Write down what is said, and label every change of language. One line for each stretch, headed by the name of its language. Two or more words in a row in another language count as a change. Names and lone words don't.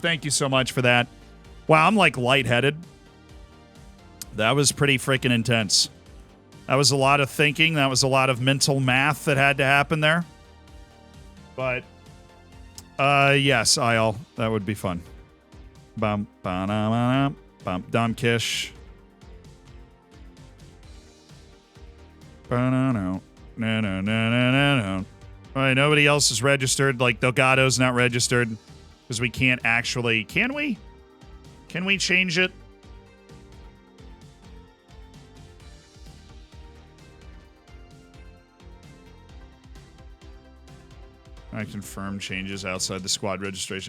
English: Thank you so much for that. Wow, I'm like lightheaded. That was pretty freaking intense. That was a lot of thinking. That was a lot of mental math that had to happen there. But, yes, Isle. That would be fun. Bum, ba-na-na-na, bum, Dom Kish. Ba-na-no, na-na-na-na-na-na. All right, nobody else is registered. Like, Delgado's not registered because we can't actually... Can we? Can we change it? I confirm changes outside the squad registration.